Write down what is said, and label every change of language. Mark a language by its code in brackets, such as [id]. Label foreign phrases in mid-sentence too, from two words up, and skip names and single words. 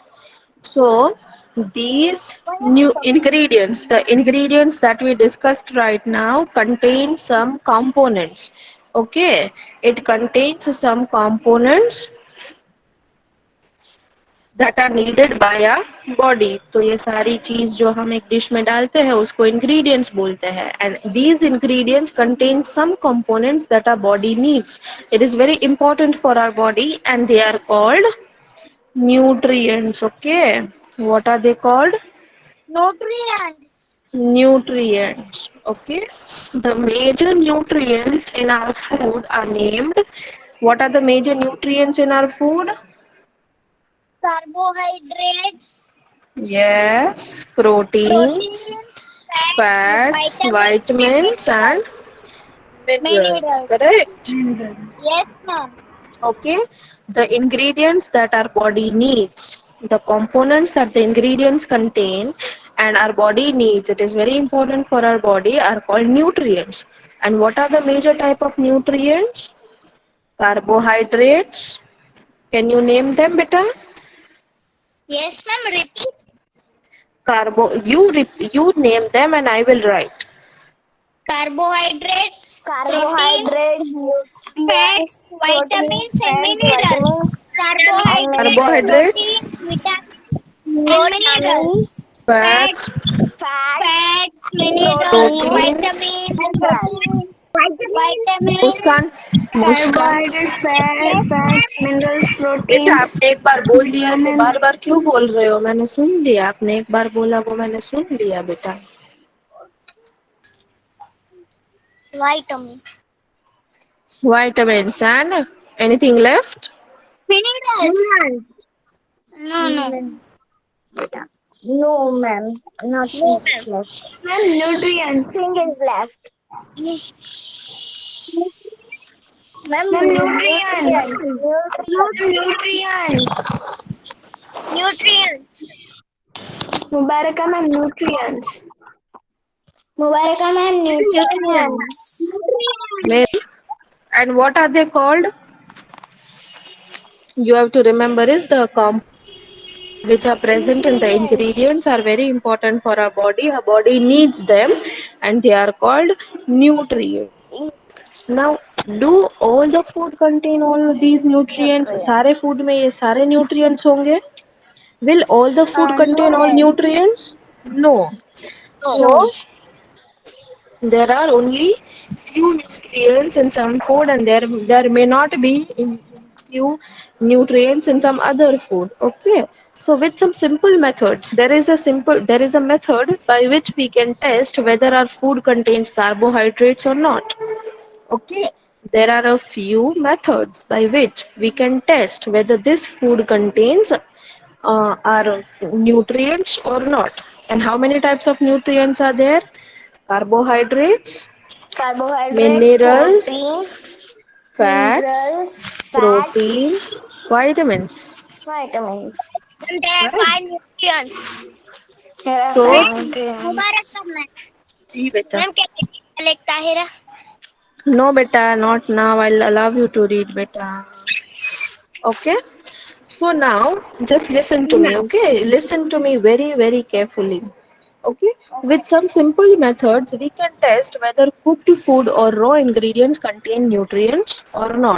[en] So these new ingredients, the ingredients that we discussed right now contain some components. Okay. It contains some components that are needed by our body. [hi] तो ये सारी चीज जो हम एक डिश में डालते हैं उसको ingredients बोलते हैं. [en] And these ingredients contain some components that our body needs. It is very important for our body and they are called nutrients. Okay. What are they called? Nutrients. Nutrients. Okay. The major nutrients in our food are named. What are the major nutrients in our food? Carbohydrates, Yes, proteins, proteins, fats, fats, vitamins, vitamins, and minerals. Minerals, correct? Mineral. Yes, ma'am. Okay, the ingredients that our body needs, the components that the ingredients contain and our body needs, it is very important for our body, are called nutrients. And what are the major type of nutrients? Carbohydrates. Can you name them, beta? Yes, ma'am. Repeat. You name them and I will write. Carbohydrates, proteins, Carbohydrates, fats, nutrients, proteins, vitamins, and fats, minerals. vitamins, and Carbohydrates, minerals. Carbohydrates, proteins, vitamins, and minerals. Vitamins, Fats, fats, fats, fats, minerals, protein, protein. vitamins, and proteins, fats. vitamins. मुस्कान, मुस्कान, Carbohydrates, Yes, fats, ma'am. minerals, बेटा proteins, [hi] आपने एक बार बोल लिया तो [en] vitamins. [hi] बार बार क्यों बोल रहे हो? मैंने सुन लिया, आपने एक बार बोला वो मैंने सुन लिया बेटा. [en] Vitamin. Vitamins and anything left? Minerals. No, no. Beta. No, ma'am. No, Nothing ma'am. is left. Ma'am, nutrients. Nothing is left. Ma'am, Ma'am, nutrients. nutrients. Ma'am, Nutrients. nutrients. Nutrients. Mubaraka, ma'am, nutrients. Mubaraka, ma'am, nutrients. Well, and what are they called? You have to remember is the which are present in the Nutrients. ingredients are very important for our body. Our body needs them and they are called nutrients. Now, do all the food contain all of these nutrients? Nutrients. [hi] सारे food में ये सारे nutrients होंगे? [en] Will all the food contain all No. nutrients? No. No. So, there are only few nutrients in some food and there may not be in few nutrients in some other food. Okay, so with some simple methods, there is a method by which we can test whether our food contains carbohydrates or not. Okay, there are a few methods by which we can test whether this food contains our nutrients or not. And how many types of nutrients are there? Carbohydrates, Carbohydrates, minerals, protein, fats, minerals, fats, proteins, vitamins. vitamins. And there are Right? five nutrients. There are So, five nutrients. Mubarak, ma'am. [hi] जी बेटा. [en] Ma'am, can I collect Tahira? No beta, not now. I'll allow you to read beta. Okay. So now, just listen to me. Okay, listen to me very, very carefully. Okay. With some simple methods, we can test whether cooked food or raw ingredients contain nutrients or not.